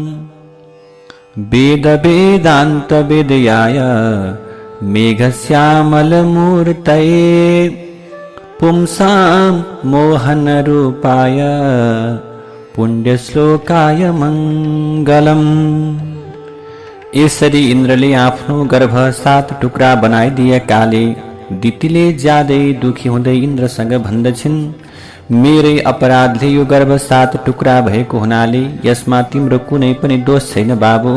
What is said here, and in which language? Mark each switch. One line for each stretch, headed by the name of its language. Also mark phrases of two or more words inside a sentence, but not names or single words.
Sanskrit: वेद वेदांत वेदयाय मेघश्यामल मूर्तये पुंसां मोहन रूपाय पुण्यश्लोकाय मंगलम।
Nepali: यसरी इन्द्रले आफ्नो गर्भ 7 टुक्रा बनाइदिएकाले दितिले ज्यादै दुखी हुँदै इन्द्रसँग भन्दछिन्, मेरै अपराधले यो गर्भ 7 टुक्रा भएको हुनाले यसमा तिम्रो कुनै पनि दोष छैन बाबु।